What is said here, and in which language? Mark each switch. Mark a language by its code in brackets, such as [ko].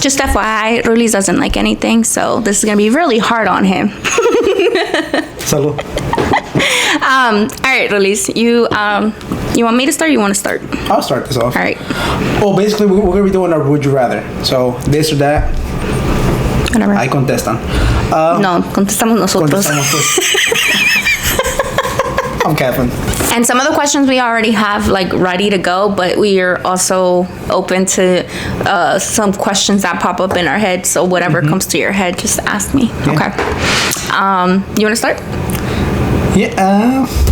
[en] Just FYI, Rulis doesn't like anything, so this is going to be really hard on him. [es] Salud. [en] All right, Rulis, you want me to start or you want to start? I'll start this off. All right. Well, basically, we're going to be doing a would you rather. So, this or that. Whatever. [es] Ahí contestan. No, contestamos nosotros. [en] I'm Kevin. And some of the questions we already have like ready to go, but we are also open to some questions that pop up in our head. So whatever comes to your head, just ask me. Yeah. Okay. You want to start? Yeah.